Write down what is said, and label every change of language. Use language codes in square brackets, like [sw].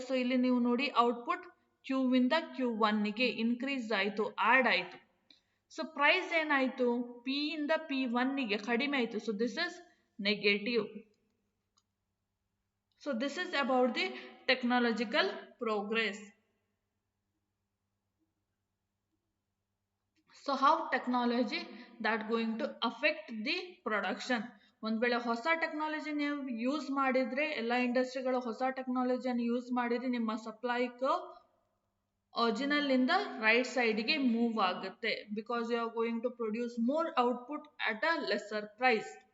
[kn] So ಇಲ್ಲಿ ನೀವು ನೋಡಿ ಔಟ್ಪುಟ್ ಕ್ಯೂ ಇಂದ Q1ಗೆ ಇನ್ಕ್ರೀಸ್ ಆಯ್ತು, ಆಡ್ ಆಯ್ತು. ಸೊ ಪ್ರೈಸ್ ಏನಾಯ್ತು, ಪಿ ಇಂದ P1ಗೆ ಕಡಿಮೆ ಆಯ್ತು. [en] So this is negative. So this is about the technological progress. So how technology that going to affect the production. [kn] ಒಂದ್ ವೇಳೆ ಹೊಸ ಟೆಕ್ನಾಲಜಿ ನೀವು ಯೂಸ್ ಮಾಡಿದ್ರೆ, ಎಲ್ಲ ಇಂಡಸ್ಟ್ರಿಗಳು ಹೊಸ ಟೆಕ್ನಾಲಜಿಯನ್ನು ಯೂಸ್ ಮಾಡಿದ್ರೆ ನಿಮ್ಮ ಸಪ್ಲೈ ಕರ್ವ್ ಒರಿಜಿನಲ್ ಇಂದ ರೈಟ್ ಸೈಡ್ಗೆ ಮೂವ್ ಆಗುತ್ತೆ. [en] Because you are going to produce more output at a lesser price.